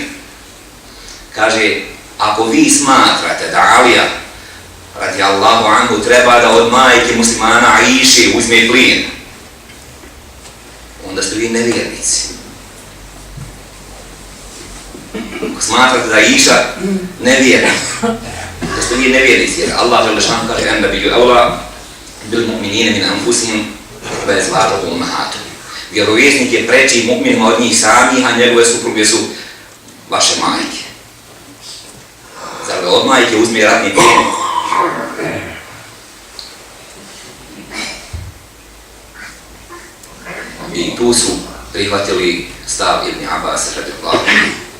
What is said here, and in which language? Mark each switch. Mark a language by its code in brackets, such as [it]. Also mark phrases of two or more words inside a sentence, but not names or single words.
[bs] Kaže, ako vi smatrate da Alija [ar] رضي الله عنه [bs] treba da od majke muslimana Aiše uzme plijen, onda ste vi nevjernici. Ako smatrate da Aiša nevjerna, da ste vi nevjernici, jer Allah dželešan kaže, [ar] النبي أولى بالمؤمنين من أنفسهم [bs] bez važnog umahatu. Vjerovjesnik je preči mu'minima od njih samih, a njegove supruge su vaše majke. Zar da od majke uzme ratni plijen? I tu su prihvatili stav Ibn Abbas [ar] رضي الله عنه.